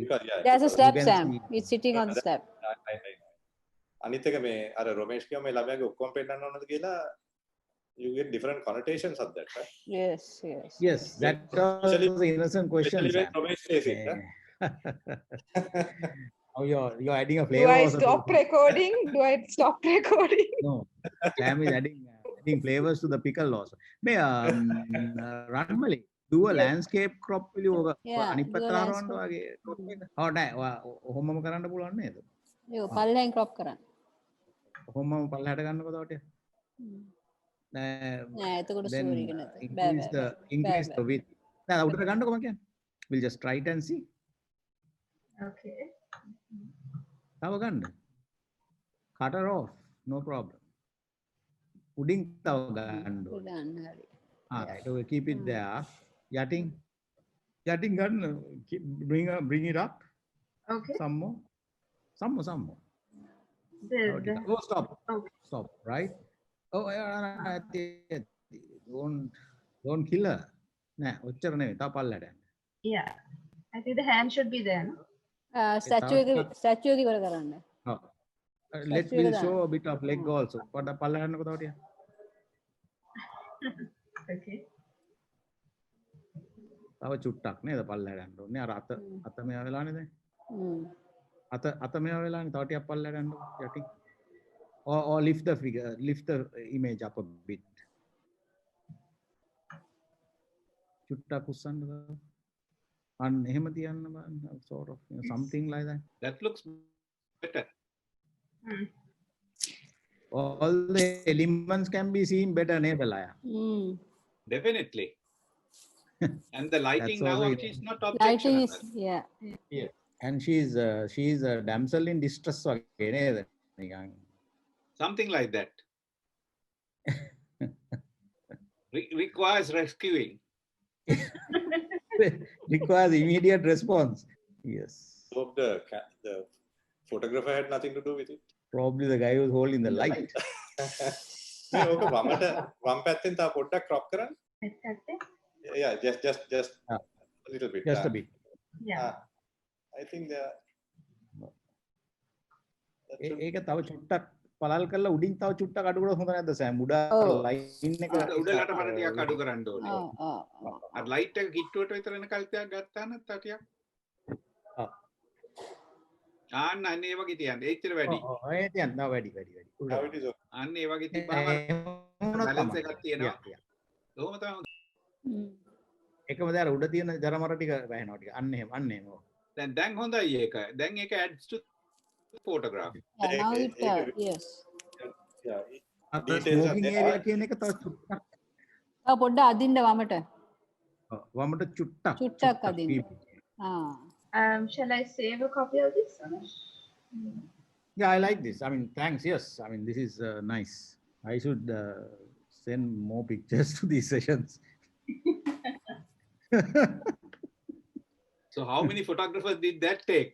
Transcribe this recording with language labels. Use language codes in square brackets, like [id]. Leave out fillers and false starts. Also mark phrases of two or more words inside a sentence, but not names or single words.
[en] There's a slab, Sam. He's sitting on the slab. [si] අනිත් එක මේ අර රොමේෂ් කියව මේ ළමයාගේ ඔක්කොම පෙන්නන්න ඕනද කියලා [en] you get different connotations of that, right? Yes. That was an innocent question. Ramesh says it, Oh, you're adding a flavor. Do I stop recording? No, Sam is adding flavors to the pickle also. May Ranmali do a landscape crop [si] පිළි ඔක අනිත් පැත්තට ආරවන්න වගේ crop එක. ඔව් නෑ ඔහොමම කරන්න පුළුවන් නේද? ඒක පල්ලෙන් crop කරන්න. ඔහොමම පල්ලෙහාට ගන්නකො තවට. නෑ එතකොට story එක නැත. [en] Increase the width. [si] නෑ උඩට ගන්නකො මම කියන්නේ. [en] We'll just try it and see. Okay. [si] තව ගන්න. [en] Cut her off. No problem. [si] උඩින් තව ගන්න ඕනේ. [en] Alright, okay, keep it there. [si] යටින් ගන්න. [en] Bring it up. Okay. Some more. Oh, stop. Okay. Stop. Right. Oh, don't kill her. Nah, [si] ඔච්චර නෙවෙයි. තව පල්ලයට යන්න. [en] Yeah, I think the hand should be there. No? [si] statue එක ඉවර කරන්න. [en] Oh. We'll show a bit of leg also. [si] පොඩ්ඩක් පල්ලයට යන්නකෝ තව ටිකක්. Okay. තව චුට්ටක් නේද පල්ලයට යන්න ඕනේ. අර අත මෙයා වෙලානේ දැන්. අත මෙයා වෙලානේ. තව ටිකක් පල්ලයට යන්නකෝ යටින්. [en] Or lift the figure, lift the image up a bit. [si] චුට්ටක් උස්සන්න තව. අන්න එහෙම තියන්න බලන්න. [en] Sort of, something like that. That looks better. All the elements can be seen better, neighbor Laya. Definitely. And the lighting now, she's not Lighting objectionable. is, yeah. Yeah. And she's a damsel in distress again. Something like that. Requires rescuing. Requires immediate response. Yes. Hope the photographer had nothing to do with it. Probably the guy who's holding the light. [si] මේ ඕක වම් පැත්තෙන් තව පොඩ්ඩක් crop කරන්න. [en] Yeah, just a little bit. Just a bit. Yeah. I think [si] ඒක තව චුට්ටක් පළල් කරලා උඩින් තව චුට්ටක් අඩු කරලා හොඳ නැද්ද සෑම්? උඩ ලයින් එක උඩලට මට ටිකක් අඩු කරන්න ඕනේ. අර ලයිට් එක කිට්ටුවට විතර එනකල් ටිකක් ගත්තා නම් තව ටිකක්. අන්න ඒ වගේ තියන්න. එච්චර වැඩි. ඒ තියන්න තව වැඩි. අන්න ඒ වගේ තිබ්බම බැලන්ස් එකක් තියෙනවා. කොහොම තමයි. එකම දේ අර උඩ තියෙන ජරමර ටික වැහෙනවා ටික. අන්න එහෙම. දැන් හොඳයි ඒක. දැන් ඒක [en] adds to photograph. Yeah, now it, yes. Smoking area [si] කියන එක තව චුට්ටක්. තව පොඩ්ඩක් අදින්න වමට. වමට චුට්ටක්. චුට්ටක් අදින්න. [en] Shall I save a copy of this? Yeah, I like this. I mean, thanks. Yes, I mean, this is nice. I should send more pictures to these sessions. So how many photographers did that take?